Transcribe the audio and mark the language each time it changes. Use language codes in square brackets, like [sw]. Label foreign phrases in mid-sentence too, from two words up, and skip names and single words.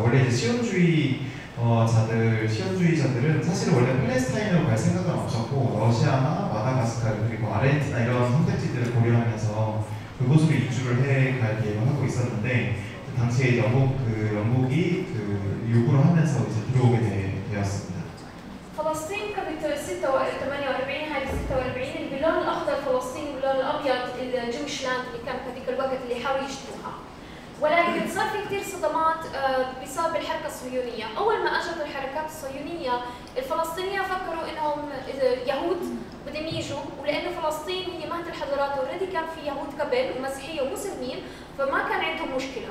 [ko] 원래 이제 시온주의자들은 사실 원래 팔레스타인으로 갈 생각은 없었고, 러시아나 마다가스카르 그리고 아르헨티나 이런 선택지들을 고려하면서 그곳으로 이주를 해갈 계획을 하고 있었는데, 당시에 영국이 요구를 하면서 이제 들어오게 되었습니다. [ar] فلسطين كانت 48 هاي 46 باللون الاخضر فلسطين، باللون الابيض [en] Jewish land [ar] اللي كان بهذيك الوقت اللي حاولوا يشتروها. ولكن صار في كثير صدمات بسبب الحركه الصهيونيه، اول ما اجت الحركات الصهيونيه الفلسطينيين فكروا انهم يهود بدهم يجوا، ولانه فلسطين هي مهد الحضارات اوريدي كان في يهود قبل ومسيحيه ومسلمين، فما كان عندهم مشكله.